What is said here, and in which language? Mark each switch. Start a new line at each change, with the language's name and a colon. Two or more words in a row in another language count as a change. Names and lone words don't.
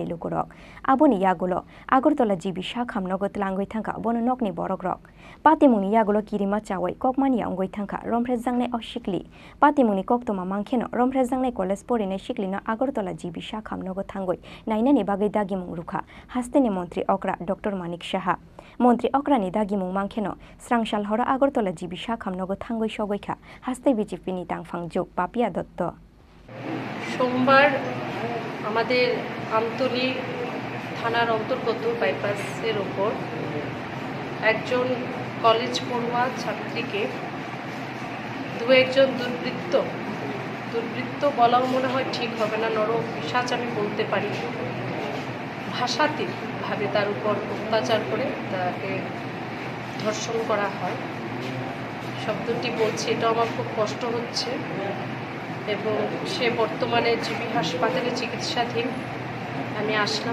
Kok Borok: लुकुरक आबुनि यागुलो आगरतला जिबि शाखामनगो तलांगै थांखा बनो नकनि बरकरक पातिमुनि यागुलो किरिमा चावै ककमानिया अंगै थांखा रमफ्रेजांनाय अशिकलि पातिमुनि कक्तमा मांखेनो रमफ्रेजांनाय कलेज परिनाय शिक्लिनो आगरतला जिबि शाखामनगो थांगै नायनानि बागै दागिमुं रुखा हास्तेनि मन्त्री अक्रा डॉक्टर मानिक साहा मन्त्री अक्रानि दागिमुं मांखेनो स्रांसाल हर आगरतला जिबि शाखामनगो थांगै सगैखा हास्ते बिजेपिनि तांफां जुग पापिया दत्त
Bangla: সোমবার আমাদের আমতলী থানার অন্তর্গত বাইপাসের ওপর একজন কলেজ পড়ুয়া ছাত্রীকে একজন দুর্বৃত্ত বলাও মনে হয় ঠিক হবে না নর পিশাচ আমি বলতে পারি ভাষাতীতভাবে তার উপর অত্যাচার করে তাকে ধর্ষণ করা হয় শব্দটি বলছি এটা আমার খুব কষ্ট হচ্ছে এবং সে বর্তমানে জিবি হাসপাতালে চিকিৎসাধীন আমি আসলাম